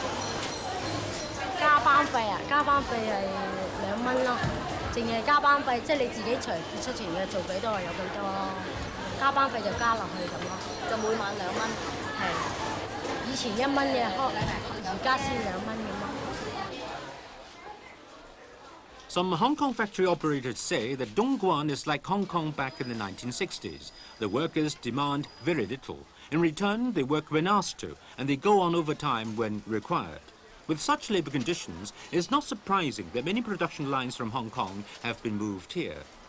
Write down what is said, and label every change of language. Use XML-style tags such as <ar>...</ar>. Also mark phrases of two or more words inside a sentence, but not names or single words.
<yue>加班費啊，加班費係2蚊咯，淨係加班費，即係你自己除付出前嘅做幾多就有幾多咯，加班費就加落去咁咯，就每晚2蚊。係，以前1蚊嘅，而家先2蚊咁咯。</yue> <en>Some Hong Kong factory operators say that Dongguan is like Hong Kong back in the 1960s. The workers demand very little. In return, they work when asked to, and they go on overtime when required. With such labour conditions, it's not surprising that many production lines from Hong Kong have been moved here.</en>